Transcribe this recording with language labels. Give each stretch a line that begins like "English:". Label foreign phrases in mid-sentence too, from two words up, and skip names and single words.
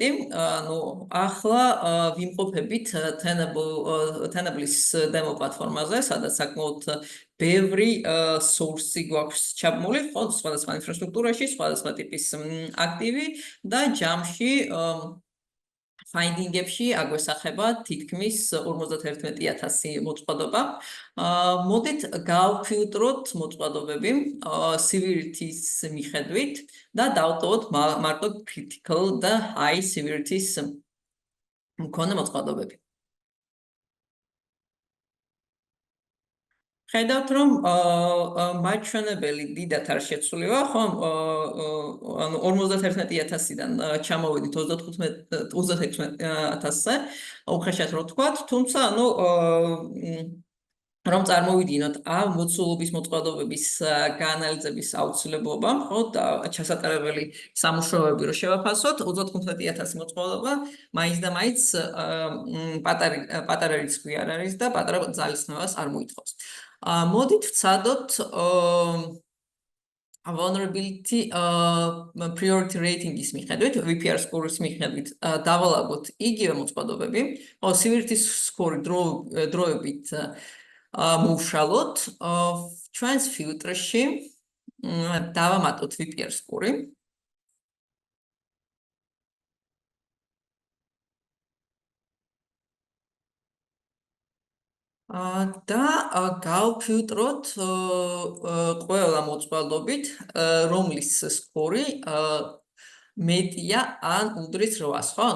Georgian: ანუ ახლა ვიმყოფებით Tenable-ის demo პლატფორმაზე, სადაც საკმაოდ ბევრი source-ი გვაქვს ჩაბმული, ხო, სხვადასხვა ინფრასტრუქტურაში, სხვადასხვა ტიპის აქტივი და ჯამში finding-ებში აგვესახება თითქმის 51,000 მოწყობილობა. მოდით გავფილტროთ მოწყობილობები severity-ის მიხედვით და დავტოვოთ მარტო critical და
English: high severity-
Georgian: ის მქონე მოწყობილობები. ხედავთ, რომ მაჩვენებელი დიდად არ შეცვლილა, ხო? ანუ 51,000-დან ჩამოვედით 36,000-ზე, უხეშად რო ვთქვათ, თუმცა ანუ რომ წარმოვიდგინოთ ამ მოცულობის მოწყობილობების გაანალიზების აუცილებლობა, ხო, და ჩასატარებელი სამუშაოები რო შევაფასოთ, 35,000 მოწყობილობა მაინც და მაინც პატარა რისკი არ არის და პატარა ძალისხმევას არ მოითხოვს. მოდით ვცადოთ
English: vulnerability priority rating-
Georgian: ის მიხედვით,
English: VPR score-
Georgian: ის მიხედვით დავალაგოთ იგივე მოწყობილობები, ხო,
English: severity score
Georgian: დროებით მოვშალოთ, ჩვენს ფილტრში დავამატოთ
English: VPR score-
Georgian: ი. და გავფილტროთ ყველა მოწყობილობით, რომლის სკორი მეტია ან უდრის 8-ს, ხო?